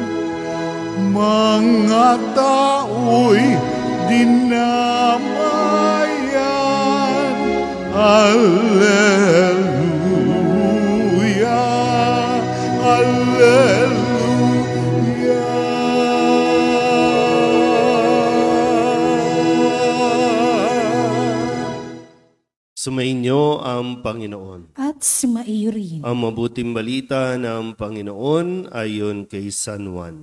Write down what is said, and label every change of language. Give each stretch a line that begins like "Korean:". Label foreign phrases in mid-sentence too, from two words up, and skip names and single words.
Filipino: Mga tao'y dinamayan. Alleluia, Alleluia. Sumainyo ang Panginoon. At sumaiyo rin. Ang mabuting balita ng Panginoon ayon kay San Juan.